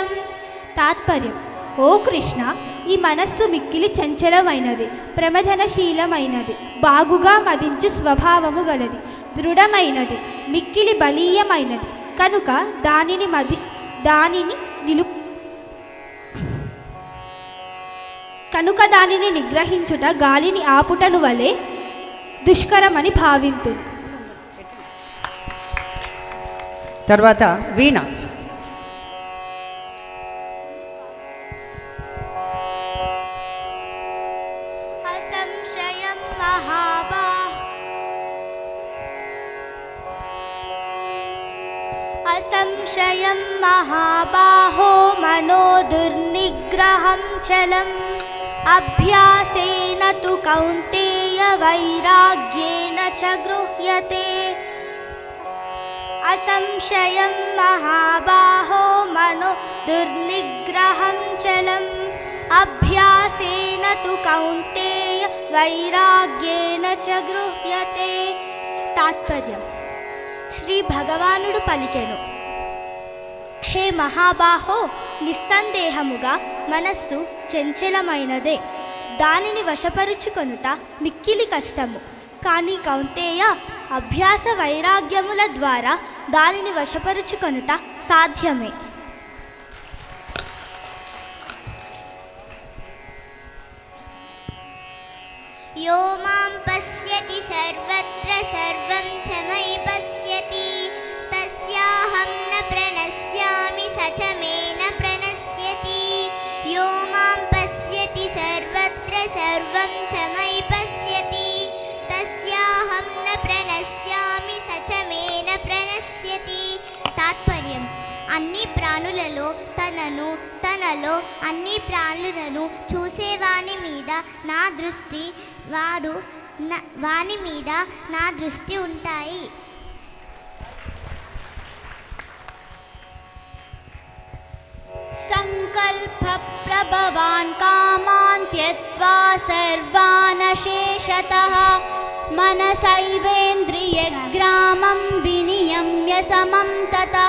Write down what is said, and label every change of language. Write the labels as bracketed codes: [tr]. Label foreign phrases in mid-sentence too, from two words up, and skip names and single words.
[te] తాత్పర్యం: ఓ కృష్ణ, ఈ మనస్సు మిక్కిలి చంచలమైనది, ప్రమథనశీలమైనది, బాగుగా మదించు స్వభావము గలది, దృఢమైనది, మిక్కిలి బలీయమైనది కనుక దానిని నిగ్రహించుట గాలిని ఆపుటను వలె దుష్కరమని భావింతును. తర్వాత వీణ. [sa] असंशयं महाबाहो मनो दुर्निग्रहं चलम् अभ्यासेन तु कौन्तेय वैराग्येन च गृह्यते. असंशयं महाबाहो मनो दुर्निग्रहं चलम् अभ्यासेन तु कौन्तेय वैराग्येन च गृह्यते. [te] తాత్పర్యం: శ్రీ భగవానుడు పలికెను, హే మహాబాహో, నిస్సందేహముగా మనస్సు చంచలమైనదే, దానిని వశపరుచుకొనుట మిక్కిలి కష్టము. కానీ కౌంతేయ, అభ్యాస వైరాగ్యముల ద్వారా దానిని వశపరుచుకొనుట సాధ్యమే. [sa] यो मां पश्यति सर्वत्र सर्वं च मयि पश्यति तस्याहं न प्रणश्यामि स च मे न प्रणश्यति. यो मां पश्यति सर्वत्र सर्वं च मयि पश्यति तस्याहं न प्रणश्यामि स च मे न प्रणश्यति. [te] తాత్పర్యం: అన్ని ప్రాణులలో తనలో అన్ని ప్రాణులను చూసేవాని మీద నా దృష్టి, వాని మీద నా దృష్టి ఉంటాయి. [sa] సంకల్ప ప్రభవాన్ కామాన్ త్యక్త్వా సర్వాన్ అశేషతః మనసైవేంద్రియగ్రామం వినియమ్య సమం తతః.